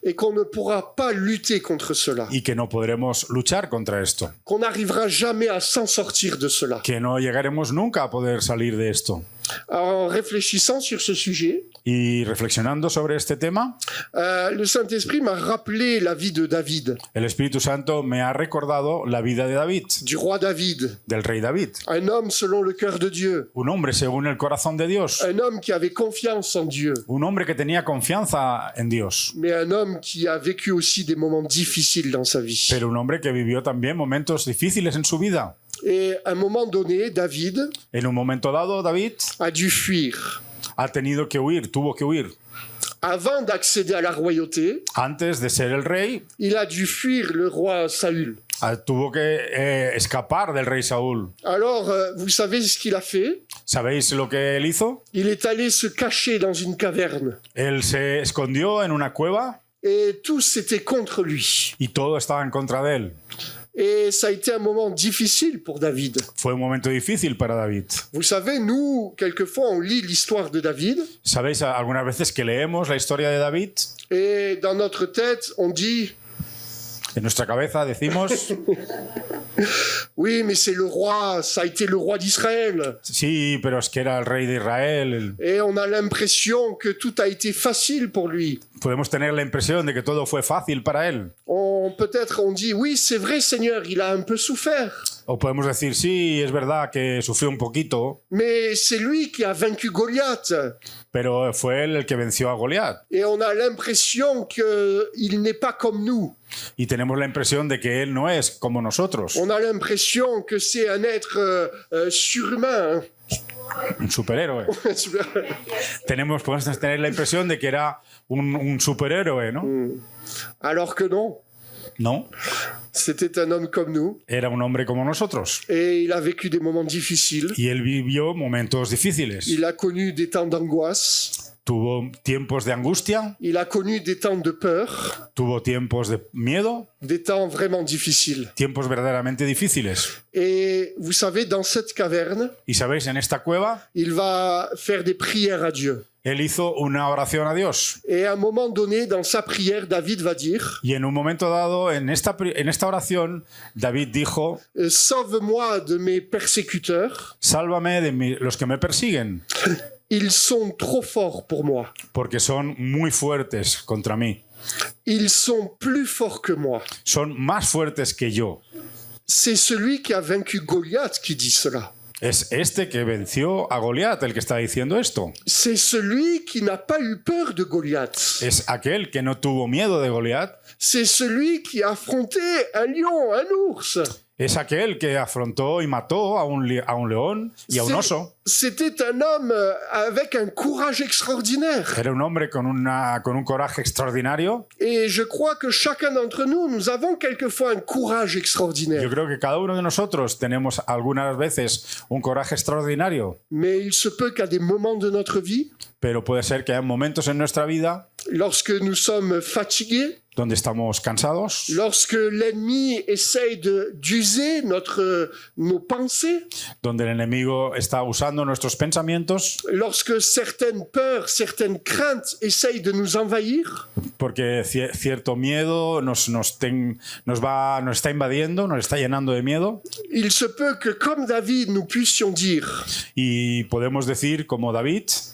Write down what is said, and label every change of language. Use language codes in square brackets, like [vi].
[fr] et qu'on ne pourra pas lutter contre cela, [es] y que no podremos luchar contra esto, [fr] qu'on n'arrivera jamais à s'en sortir de cela. [es] que no llegaremos nunca a poder salir de esto. [fr] En réfléchissant sur ce sujet, [es] Y reflexionando sobre este tema, [fr] le Saint-Esprit m'a rappelé la vie de David, [es] el Espíritu Santo me ha recordado la vida de David, [fr] du roi David, [es] del rey David, [fr] un homme selon le cœur de Dieu, [es] un hombre según el corazón de Dios, [fr] un homme qui avait confiance en Dieu, [es] un hombre que tenía confianza en Dios, [fr] mais un homme qui a vécu aussi des moments difficiles dans sa vie. [es] pero un hombre que vivió también momentos difíciles en su vida. [fr] Et à un moment donné, David [es] En un momento dado, David [fr] a dû fuir. [es] ha tenido que huir, tuvo que huir. [fr] Avant d'accéder à la royauté, [es] Antes de ser el rey, [fr] il a dû fuir le roi Saül. [es] tuvo que escapar del rey Saúl. [fr] Alors, vous savez ce qu'il a fait? [es] ¿Sabéis lo que él hizo? [fr] Il est allé se cacher dans une caverne. [es] Él se escondió en una cueva [fr] Et tous étaient contre lui. [es] y todo estaba en contra de él. [fr] Et ça a été un moment difficile pour David. [es] Fue un momento difícil para David. [fr] Vous savez, nous, quelquefois, on lit l'histoire de David [es] ¿Sabéis algunas veces que leemos la historia de David? [fr] et dans notre tête, on dit [es] En nuestra cabeza decimos, [fr] oui, mais c'est le roi, ça a été le roi d'Israël. [es] sí, pero es que era el rey de Israel. [fr] Et on a l'impression que tout a été facile pour lui. [es] Podemos tener la impresión de que todo fue fácil para él. [fr] Peut-être on dit, oui, c'est vrai, Seigneur, il a un peu souffert. [es] O podemos decir, sí, es verdad que sufrió un poquito, [fr] Mais c'est lui qui a vaincu Goliath. [es] pero fue él el que venció a Goliat. [fr] Et on a l'impression qu'il n'est pas comme nous. [es] Y tenemos la impresión de que él no es como nosotros, [fr] On a l'impression que c'est un être surhumain. [es] un superhéroe. Podemos tener la impresión de que era un superhéroe, ¿no? [fr] Alors que non, [es] No, [fr] c'était un homme comme nous. [es] era un hombre como nosotros. [fr] Et il a vécu des moments difficiles. [es] Y él vivió momentos difíciles. [fr] Il a connu des temps d'angoisse. [es] tuvo tiempos de angustia, [fr] il a connu des temps de peur, [es] tuvo tiempos de miedo, [fr] des temps vraiment difficiles. [es] tiempos verdaderamente difíciles. [fr] Et vous savez, dans cette caverne, [es] Y sabéis, en esta cueva, [fr] il va faire des prières à Dieu. [es] él hizo una oración a Dios. [fr] Et à un moment donné, dans sa prière, David va dire [es] Y en un momento dado, en esta oración, David dijo, [fr] Sauve-moi de mes persécuteurs, [es] sálvame de los que me persiguen, [fr] ils sont trop forts pour moi. [es] porque son muy fuertes contra mí. [fr] Ils sont plus forts que moi. [es] Son más fuertes que yo. [fr] C'est celui qui a vaincu Goliath qui dit cela. [es] Es este que venció a Goliat el que está diciendo esto. [fr] C'est celui qui n'a pas eu peur de Goliath. [es] Es aquel que no tuvo miedo de Goliat. [fr] C'est celui qui a affronté un lion, un ours. [es] Es aquel que afrontó y mató a un león y a un oso. [fr] C'était un homme avec un courage extraordinaire. [es] Era un hombre con un coraje extraordinario. [fr] Et je crois que chacun d'entre nous, nous avons quelquefois un courage [es] Yo [fr] extraordinaire. [es] creo que cada uno de nosotros tenemos algunas veces un coraje extraordinario, [fr] Mais il se peut qu'à des moments de notre vie, [es] pero puede ser que haya momentos en nuestra vida [fr] lorsque nous sommes fatigués, [es] donde estamos cansados, [fr] lorsque l'ennemi essaye d'user nos pensées, [es] donde el enemigo está usando nuestros pensamientos, [fr] lorsque certaines peurs, certaines craintes essayent de nous envahir, [es] porque cierto miedo nos está invadiendo, nos está llenando de miedo, [fr] il se peut que comme David, nous puissions dire [es] y podemos decir, como David,